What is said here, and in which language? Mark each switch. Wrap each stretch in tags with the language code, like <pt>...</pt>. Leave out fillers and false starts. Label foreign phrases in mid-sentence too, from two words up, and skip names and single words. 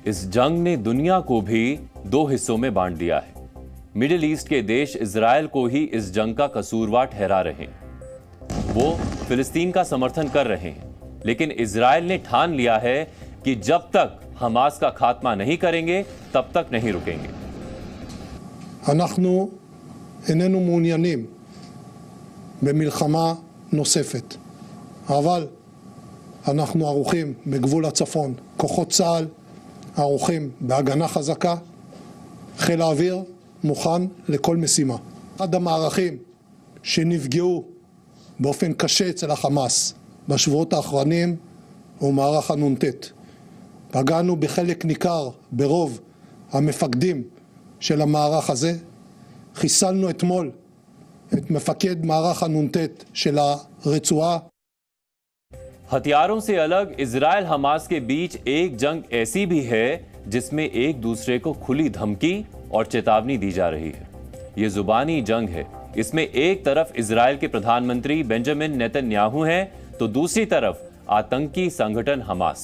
<hi>इस जंग ने दुनिया को भी 2 हिस्सों में बांट दिया है। मिडिल ईस्ट के देश इजरायल को ही इस जंग का कसूरवार ठहरा रहे हैं। वो फिलिस्तीन का समर्थन कर रहे हैं, लेकिन इजरायल ने ठान लिया है कि जब तक हमास का खात्मा नहीं करेंगे, तब तक नहीं रुकेंगे।</hi> <he>אנחנו איננו מעוניינים במלחמה נוספת, אבל אנחנו ערוכים בגבול הצפון, כוחות צה"ל ערוכים בהגנה חזקה, חיל האוויר מוכן לכל משימה. אחד המערכים שנפגעו באופן קשה אצל החמאס בשבועות האחרונים הוא מערך הנ"ט. פגענו בחלק ניכר ברוב המפקדים של המערך הזה. חיסלנו אתמול את מפקד מערך הנ"ט של הרצועה.</he> <hi>हथियारों से अलग इजराइल हमास के बीच एक जंग ऐसी भी है जिसमें एक दूसरे को खुली धमकी और चेतावनी दी जा रही है। ये जुबानी जंग है। इसमें एक तरफ इजराइल के प्रधानमंत्री बेंजामिन नेतन्याहू हैं तो दूसरी तरफ आतंकी संगठन हमास।</hi>